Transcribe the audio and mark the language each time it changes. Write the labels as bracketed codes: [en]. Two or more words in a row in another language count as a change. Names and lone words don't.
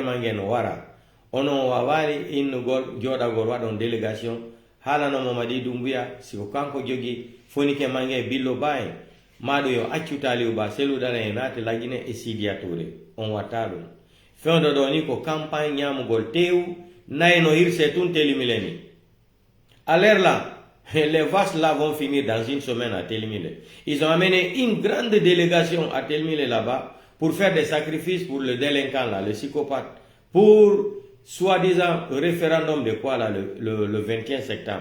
[ff] mange no wara ono wawari innugol jodagol waɗon délégation halano Mamadi Doumbouya siko kanko jogi fonike mange Biloba en maɗo yo accuta Aliou Ba seludala e naati la Guinée e Sidia Touré on watta ɗum fewdo ɗo ni ko campagne ñamugol tew nayno hirse tun telimile ni [fr] à l'air là les vaches là vont finir dans une semaine à Telimile. Ils ont amené une grande délégation à Telimile là-bas pour faire des sacrifices pour le délinquant là, le psychopathe, pour soi-disant référendum de quoi là, le 21 septembre.